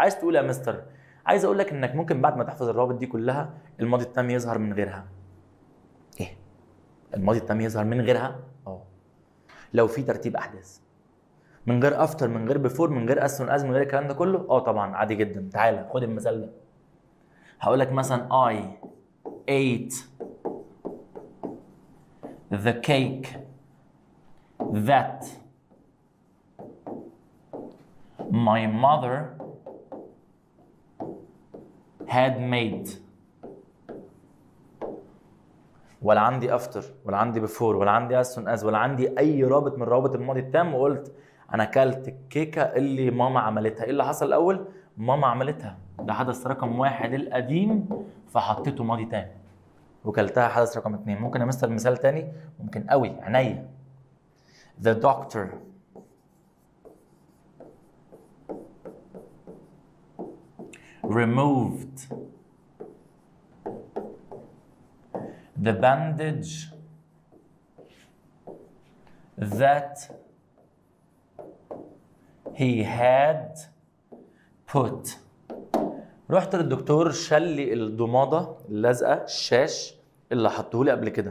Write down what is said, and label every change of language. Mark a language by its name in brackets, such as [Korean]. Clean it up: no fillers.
[Arabic] عايز تقول يا مستر، عايز اقول لك انك ممكن بعد ما تحفظ الروابط دي كلها الماضي التام يظهر من غيرها. ايه؟ الماضي التام يظهر من غيرها؟ لو في ترتيب احداث، من غير افتر، من غير بيفور، من غير اس از، من غير الكلام ده كله، طبعا عادي جدا. تعالى خد المثال ده. هقول لك مثلا [English] I ate the cake that my mother had made. [Arabic] ولا عندي افتر ولا عندي بيفور ولا عندي as soon as ولا عندي اي رابط من روابط الماضي التام، وقلت انا اكلت الكيكه اللي ماما عملتها. ايه اللي حصل الاول؟ ماما عملتها، ده حدث رقم 1 القديم فحطيته ماضي تام، وكلتها حدث رقم 2. ممكن امثل مثال تاني؟ ممكن قوي، عينيا. [English] The doctor removed the bandage that he had put. [Arabic] رحت للدكتور شال لي الضماده اللازقه، الشاش اللي حطوه لي قبل كده.